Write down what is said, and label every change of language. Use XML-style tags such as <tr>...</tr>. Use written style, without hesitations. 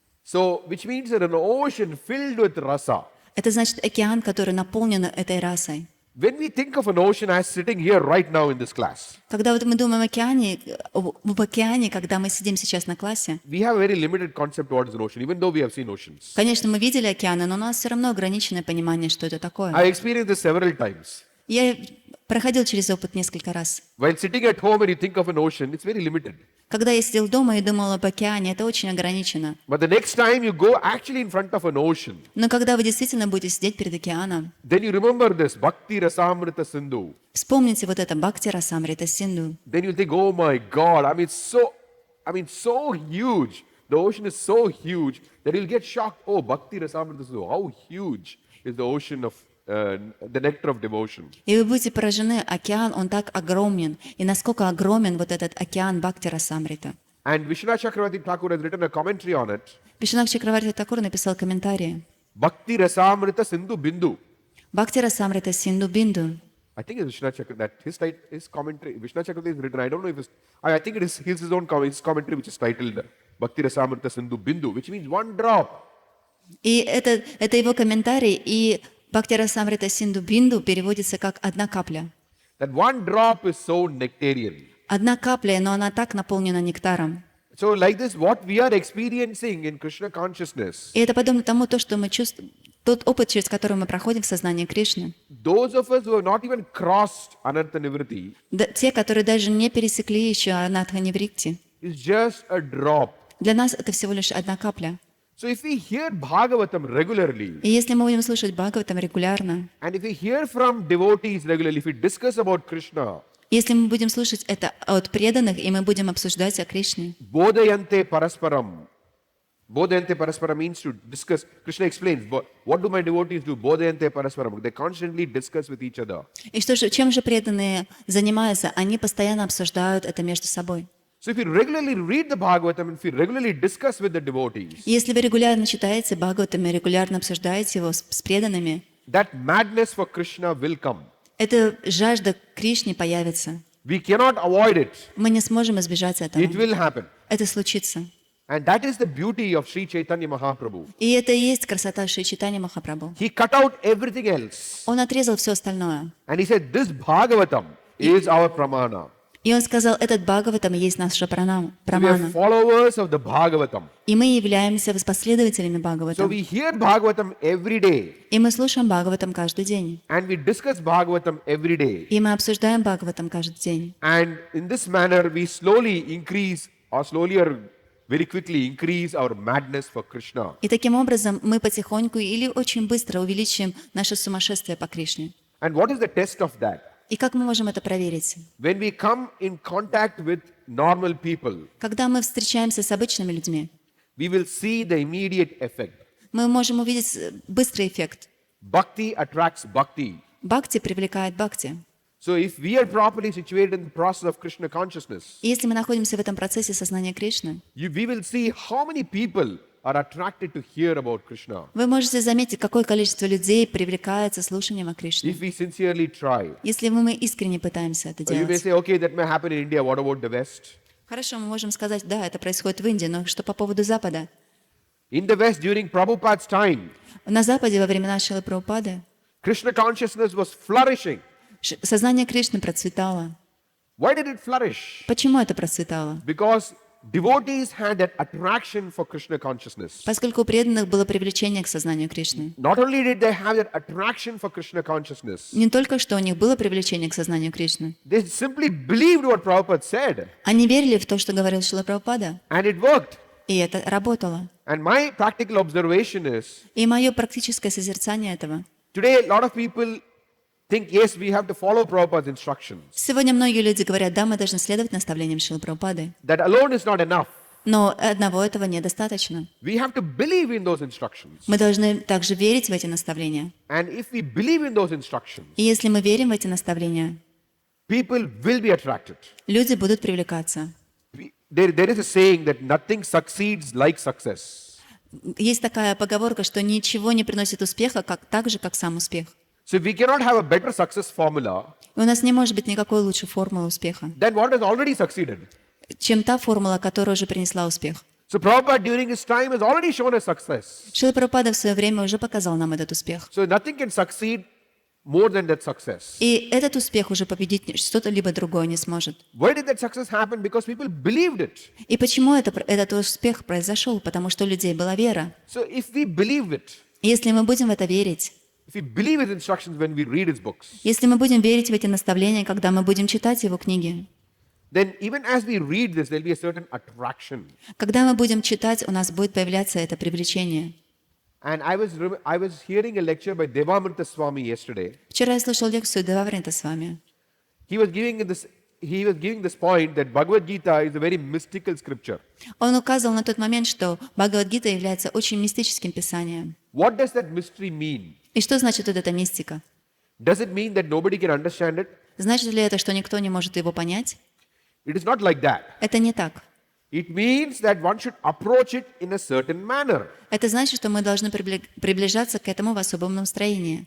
<en>So, which means that an ocean filled with rasa.</en> <ru>Это значит океан, который наполнен этой расой.</ru> <en>When we think of an ocean as sitting here right now in this class,</en> <ru>Когда вот мы думаем об океане, когда мы сидим сейчас на классе,</ru> <en>we have a very limited concept what is an ocean, even though we have seen oceans.</en> <ru>конечно, мы видели океаны, но у нас все равно ограниченное понимание, что это такое.</ru> <en>I experienced this several times.</en> <ru>Я проходил через опыт несколько раз.</ru> <en>While sitting at home and you think of an ocean, it's very limited.</en> <ru>Когда я сидел дома и думал об океане, это очень ограничено.</ru> <en>But the next time you go actually in front of an ocean,</en> <ru>Но когда вы действительно будете сидеть перед океаном,</ru> <en>then you remember this Bhakti Rasamrita Sindhu.</en> <ru>вспомните вот это Бхакти Расамрита Синдху.</ru> <en>Then you'll think, oh my God, so huge. The ocean is so huge that you'll get shocked. Oh, Bhakti Rasamrita Sindhu, how huge is the ocean of the nectar of devotion.</en> <ru>И вы будете поражены, океан, он так огромен. И насколько огромен вот этот океан Бхакти Расамрита.</ru> <en>And Vishwanath Chakravarti Thakur has written a commentary on it.</en> <ru>Вишнак Чакраварти Такур написал комментарии.</ru> <en>Bhakti Rasamrita Sindhu Bindu.</en> <ru>Бхакти Расамрита Синдху Бинду.</ru> <en>I think it's Vishwanath Chakravarti, that his commentary, Vishwanath Chakravarti has written, I don't know if it's, I think it is his own his commentary which is titled Bhakti Rasamrita Sindhu Bindu, which means one drop.</en> <ru>И это его комментарий, и Бхакти Расамрита Синдху Бинду переводится как «одна капля».</ru> <en>That one drop is so nectarian.</en> <ru>Одна капля, но она так наполнена нектаром.</ru> <en>So like this, what we are experiencing in Krishna consciousness,</en> <ru>И это подобно тому, то, что мы чувствуем, тот опыт, через который мы проходим в сознании Кришны.</ru> <en>those of us who have not even crossed Anartha Nivriti,</en> <ru>Те, которые даже не пересекли еще Анатха-Нивритти,</ru> <en>is just a drop.</en> <ru>для нас это всего лишь одна капля.</ru> <en>So if we hear Bhagavatam regularly,</en> <ru>И если мы будем слушать Бхагаватам регулярно,</ru> <en>and if we hear from devotees regularly, if we discuss about Krishna,</en> <ru>если мы будем слушать это от преданных, и мы будем обсуждать о Кришне,</ru> <en>Bodhayante Parasparam. Bodhayante Parasparam means to discuss. Krishna explains, what do my devotees do? Bodhayante Parasparam. They constantly discuss with each other.</en> <ru>и чем же преданные занимаются? Они постоянно обсуждают это между собой.</ru> <en>So if you regularly read the Bhagavatam and if you regularly discuss with the devotees,</en> <ru>И если вы регулярно читаете Бхагаватам и регулярно обсуждаете его с преданными,</ru> <en>that madness for Krishna will come.</en> <ru>эта жажда к Кришне появится.</ru> <en>We cannot avoid it.</en> <ru>Мы не сможем избежать этого.</ru> <en>It will happen.</en> <ru>Это случится.</ru> <en>And that is the beauty of Sri Caitanya Mahaprabhu.</en> <ru>И это и есть красота Шри Чайтанья Махапрабху.</ru> <en>He cut out everything else.</en> <ru>Он отрезал все остальное.</ru> <en>And he said, this Bhagavatam is our pramana.</en> <ru>И он сказал, этот Бхагаватам есть наша</ru> <en>We are</en> <ru>прамана.</ru> <en>followers of the Bhagavatam.</en> <ru>И мы являемся последователями</ru> <en>So</en> <ru>Бхагаватам.</ru> <en>we hear Bhagavatam every day.</en> <ru>И мы слушаем Бхагаватам каждый день.</ru> <en>And we discuss Bhagavatam every day.</en> <ru>И мы обсуждаем Бхагаватам каждый день.</ru> <en>And in this manner, we slowly or very quickly increase our madness for Krishna.</en> <ru>И таким образом мы потихоньку или очень быстро увеличим наше сумасшествие по Кришне.</ru> <en>And what is the test of that?</en> <ru>И как мы можем это проверить?</ru> <en>When we come in contact with normal people,</en> <ru>Когда мы встречаемся с обычными людьми,</ru> <en>we will see the immediate effect.</en> <ru>мы можем увидеть быстрый эффект.</ru> <en>Bhakti attracts bhakti.</en> <ru>Бхакти привлекает бхакти.</ru> <en>So if we are properly situated in the process of Krishna consciousness,</en> <ru>И если мы находимся в этом процессе сознания Кришны,</ru> <en>we will see how many people are attracted to hear about Krishna.</en> <ru>вы можете заметить, какое количество людей привлекается слушанием о Кришне.</ru> <en>If we sincerely try.</en> <ru>Если мы искренне пытаемся это</ru> <en>Or you may</en> <ru>делать.</ru> <en>say, okay, that may happen in India. What about the West?</en> <ru>Хорошо, мы можем сказать, да, это происходит в Индии, но что по поводу Запада?</ru> <en>In the West, during Prabhupada's time,</en> <ru>На Западе во времена Шрилы Прабхупады</ru> <en>Krishna consciousness was flourishing.</en> <ru>сознание Кришны процветало.</ru> <en>Why did it flourish?</en> <ru>Почему это процветало?</ru> <en>Because devotees had that attraction for Krishna consciousness.</en> <ru>Поскольку у преданных было привлечение к сознанию Кришны.</ru> <en>Not only did they have that attraction for Krishna consciousness,</en> <ru>Не только что у них было привлечение к сознанию Кришны.</ru> <en>they simply believed what Prabhupada said.</en> <ru>Они верили в то, что говорил Шрила Прабхупада.</ru> <en>And it worked.</en> <ru>И это работало.</ru> <en>And my practical observation is,</en> <ru>И мое практическое созерцание этого.</ru> <en>today a lot of people think, yes, we have to follow Prabhupada's instructions.</en> <ru>Сегодня многие люди говорят, да, мы должны следовать наставлениям Шрилы Прабхупады.</ru> <en>That alone is not enough.</en> <ru>Но одного этого недостаточно.</ru> <en>We have to believe in those instructions.</en> <ru>Мы должны также верить в эти наставления.</ru> <en>And if we believe in those instructions,</en> <ru>И если мы верим в эти наставления,</ru> <en>people will be attracted.</en> <ru>Люди будут привлекаться.</ru> <en>There is a saying that nothing succeeds like success.</en> <ru>Есть такая поговорка, что ничего не приносит успеха так же, как сам успех.</ru> <en>So if we cannot have a better success formula</en> <ru>И у нас не может быть никакой лучшей формулы успеха,</ru> <en>than what has already succeeded.</en> <ru>чем та формула, которая уже принесла успех.</ru> <en>So Prabhupada during his time has already shown us success.</en> <ru>Шрила Прабхупада в свое время уже показал нам этот успех.</ru> <en>So nothing can succeed more than that success.</en> <ru>И этот успех уже победить что-то либо другое не сможет.</ru> <en>Why did that success happen? Because people believed it.</en> <ru>И почему этот успех произошел? Потому что у людей была вера.</ru> <en>So if we believe it,</en> <ru>И если мы будем в это верить,</ru> <en>if we believe his instructions when we read his books,</en> <ru>если мы будем верить в эти наставления, когда мы будем читать его книги,</ru> <en>then even as we read this, there'll be a certain attraction.</en> <ru>когда мы будем читать, у нас будет появляться это привлечение.</ru> <en>And I was hearing a lecture by Devamrita Swami yesterday.</en> <ru>Вчера я слушал лекцию Деваврита с вами.</ru> <en>He was giving this point that Bhagavad Gita is a very mystical scripture.</en> <ru>Он указывал на тот момент, что Бхагават-гита является очень мистическим писанием.</ru> <en>What does that mystery mean?</en> <ru>И что значит вот эта мистика?</ru> <en>Does it mean that nobody can understand it?</en> <ru>Значит ли это, что никто не может его понять?</ru> <en>It is not like that.</en> <ru>Это не так.</ru> <en>It means that one should approach it in a certain manner.</en> <ru>Это значит, что мы должны приближаться к этому в особом настроении.</ru>